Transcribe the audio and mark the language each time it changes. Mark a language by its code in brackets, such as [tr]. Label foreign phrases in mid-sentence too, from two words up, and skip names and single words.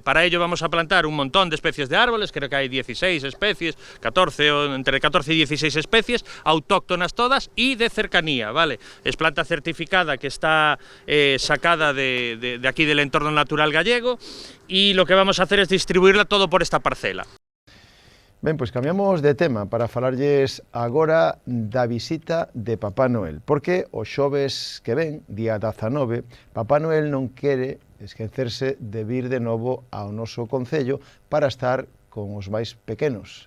[es] Para ello vamos a plantar un montón de especies de árboles, creo que hay 16 especies, 14 o entre 14 y 16 especies, autóctonas todas y de cercanía, ¿vale? Es planta certificada que está sacada de aquí del entorno natural gallego, y lo que vamos a hacer es distribuirla todo por esta parcela. [gl] Ben, pois cambiamos de tema para falarlles agora da visita de Papá Noel, porque o xoves que ven, día 19, Papá Noel non quere esquecerse de vir de novo ao noso concello para estar con os máis pequenos.